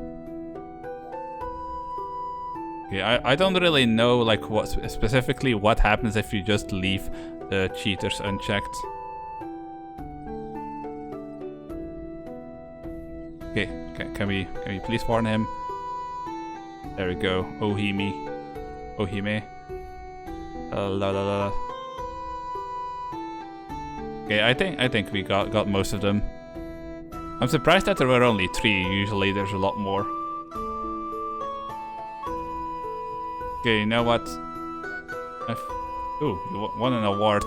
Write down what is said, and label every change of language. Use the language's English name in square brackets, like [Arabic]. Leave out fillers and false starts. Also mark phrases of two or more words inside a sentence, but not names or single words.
[English] Okay, I don't really know like what specifically what happens if you just leave the cheaters unchecked. Okay, can we please warn him? There we go. Ohimi. Ohime. La la la. Okay, I think we got most of them. I'm surprised that there were only 3. Usually there's a lot more. Okay, you know what? Ooh, you won an award.